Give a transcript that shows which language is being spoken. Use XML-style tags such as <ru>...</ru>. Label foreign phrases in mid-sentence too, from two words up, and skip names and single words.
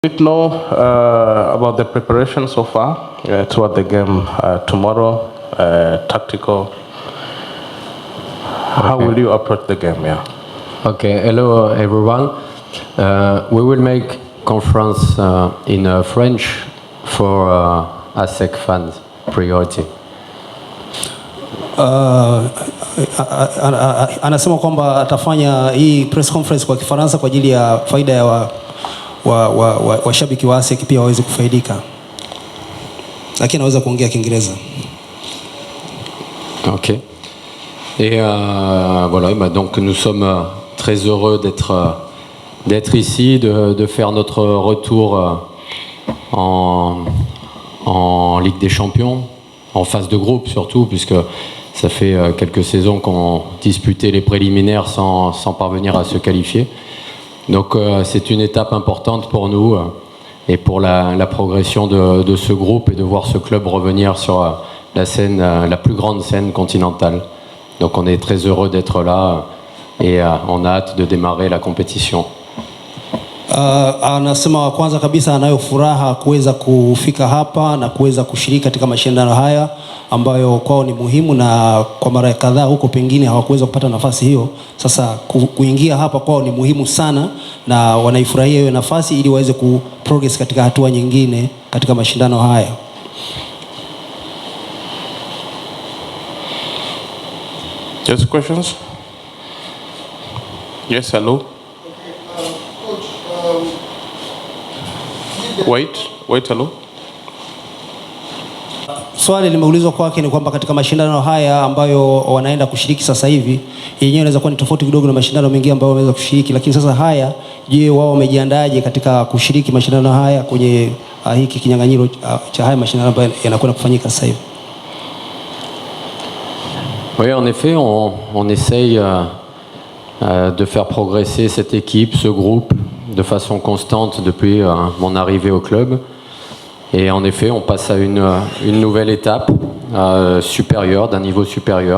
<en>Did know about the preparation so far toward the game tomorrow, tactical. How will you approach the game? Yeah. Okay. Hello, everyone. We will make conference in French for ASEC fans priority.</en> <sw>Anasema kwamba atafanya hii</sw> <en>press conference</en> <sw>kwa Kifaransa kwa ajili ya faida ya washabiki wa ASEC pia waweze kufaidika, lakini anaweza kuongea Kiingereza.</sw> <en>Ok.</en> <fr>Et voilà, bah donc nous sommes très heureux d'être ici, de faire notre retour en Ligue des Champions, en phase de groupe surtout, puisque ça fait quelques saisons qu'on disputait les préliminaires sans parvenir à se qualifier. Donc c'est une étape importante pour nous et pour la progression de ce groupe et de voir ce club revenir sur la scène, la plus grande scène continentale. Donc on est très heureux d'être là et on a hâte de démarrer la compétition.</fr> <sw>Anasema kwanza kabisa anayo furaha kuweza kufika hapa na kuweza kushiriki katika mashindano haya ambayo kwao ni muhimu, na kwa mara kadhaa huko pengine hawakuweza kupata nafasi hiyo. Sasa kuingia hapa kwao ni muhimu sana na wanaifurahia hiyo nafasi ili waweze kuprogress katika hatua nyingine katika mashindano haya.</sw> <en>Just questions? Yes, hello. Wait, hello.</en> <sw>Swali limeulizwa kwake ni kwamba katika mashindano haya ambayo wanaenda kushiriki sasa hivi, yenyewe inaweza kuwa ni tofauti kidogo na mashindano mengine ambayo wameweza kushiriki, lakini sasa haya, je, wao wamejiandaje katika kushiriki mashindano haya kwenye hiki kinyang'anyiro cha haya mashindano ambayo yanakwenda kufanyika sasa hivi?</sw> <fr>Oui, en effet, on essaye de faire progresser cette équipe, ce groupe, de façon constante depuis mon arrivée au club. Et en effet, on passe à une nouvelle étape supérieure, d'un niveau supérieur.</fr>